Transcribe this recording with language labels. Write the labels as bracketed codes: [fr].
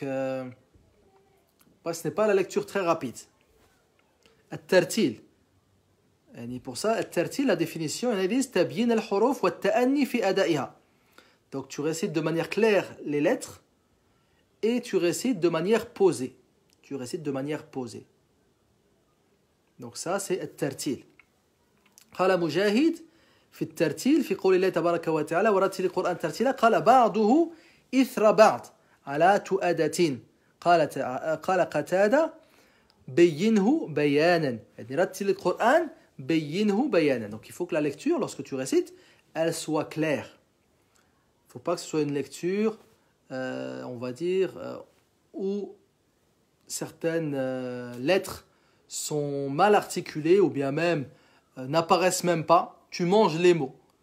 [fr] ce n'est pas la lecture très rapide. At-tartil. Pour ça, at-tartil, la définition, elle dit [ar] tabyin al-huruf wa at-ta'anni fi ada'iha. [fr] Donc tu récites de manière claire les lettres et tu récites de manière posée. Tu récites de manière posée. Donc ça, c'est at-tartil. [ar] قال مجاهد في الترتيل في قول الله تبارك وتعالى ورتل القرآن ترتيلا قال بعضه إثر بعض على تؤدة قال قتادة بينه بيانا يعني رتل القرآن بينه بيانا. [fr] Donc il faut que la lecture, lorsque tu récites, elle soit claire. Il ne faut pas que ce soit une lecture, on va dire, où certaines lettres sont mal articulées ou bien même n'apparaissent même pas. Tu manges les mots.